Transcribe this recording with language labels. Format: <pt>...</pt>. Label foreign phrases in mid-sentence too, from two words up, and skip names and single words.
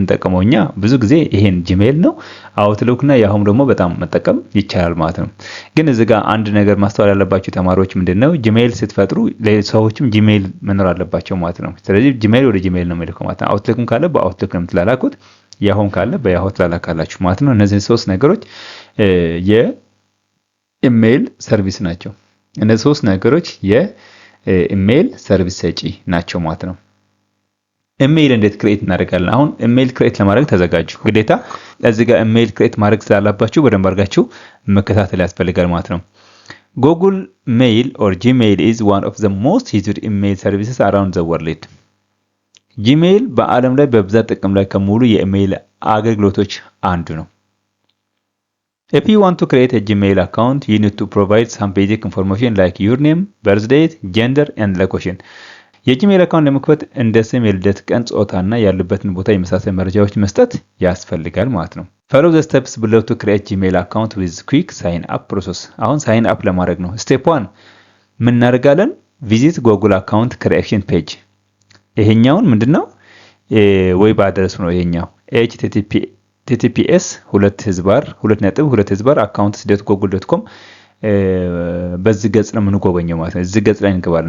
<am>የምንጠቀመው እኛ ብዙ ጊዜ ይሄን ጂሜይል ነው። አውትሉክና ያሁም ደግሞ በጣም መጠቀም ይቻላል ማለት ነው። ግን እዚህ ጋር አንድ ነገር ማስተዋል ያለባችሁ ተማሪዎች ምንድነው፣ ጂሜይል ስትፈጥሩ ለሰዎችም ጂሜይል መኖር አለባቸው ማለት ነው። ስለዚህ ጂሜይል ወደ ጂሜይል ነው የሚልከው ማለት ነው። አውትሉክም ካለ በአውትሉክ ነው የምትላላኩት፣ ያሁም ካለ በያሁ ትላላካላችሁ ማለት ነው። እነዚህ ሶስት ነገሮች የኢሜይል ሰርቪስ ናቸው። እነዚህ ሶስት ነገሮች የኢሜይል ሰርቪስ ሰጪ ናቸው ማለት ነው። ኢሜይል እንዴት ክሬት እናደርጋለን? አሁን ኢሜይል ክሬት ለማድረግ ተዘጋጁ። ግዴታ እዚህ ጋር ኢሜይል ክሬት ማድረግ ስላላባችሁ በደንብ አድርጋችሁ መከታተል ያስፈልጋል ማለት ነው።</am> <en>Google Mail or Gmail is one of the most used email services around the world.</en> <am>ጂሜይል በዓለም ላይ በብዛት ጥቅም ላይ ከሙሉ የኢሜይል አገልግሎቶች አንዱ ነው።</am> <en>If you want to create a Gmail account, you need to provide some basic information like your name, birth date, gender and location.</en> <am>የጂሜል አካውንት ለመክፈት እንደ ስም፣ የልደት ቀን፣ ጾታና ያሉበትን ቦታ የመሳሰል መረጃዎች መስጠት ያስፈልጋል ማለት ነው።</am> <en>follow the steps below to create Gmail account with quick sign up process።</en> <am>አሁን</am> <en>sign up</en> <am>ለማድረግ ነው። ስቴፕ 1 ምን እናደርጋለን?</am> <en>visit Google account creation page።</en> <am>ይሄኛውን ምንድነው ዌብ አድረሱ ነው። ይሄኛው https://account.google.com በዚህ ገጽ ነው የምንጎበኘው ማለት ነው። እዚህ ገጽ ላይ እንገባለን።</am>